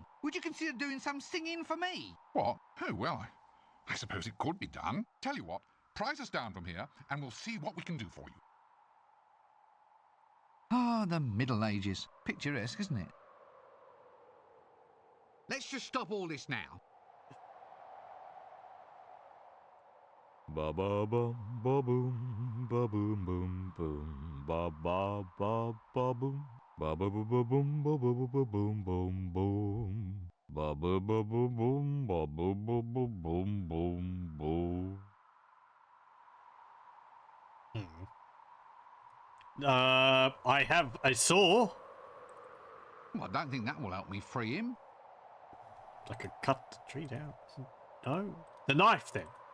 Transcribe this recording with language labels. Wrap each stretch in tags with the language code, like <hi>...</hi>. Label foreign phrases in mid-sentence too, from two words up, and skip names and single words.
<en>Would you consider doing some singing for me? What? Oh, well, I suppose it could be done. Tell you what, prize us down from here and we'll see what we can do for you. Ah, the Middle Ages. Picturesque, isn't it? Let's just stop all this now. Ba ba ba ba boom ba boom boom boom ba ba ba ba boom ba ba ba ba boom ba ba ba ba boom boom boom ba ba ba ba boom ba ba ba ba boom boom boom. I have a saw. Well, I don't think that will help me free him. I could cut the tree down. No, the knife then.</en>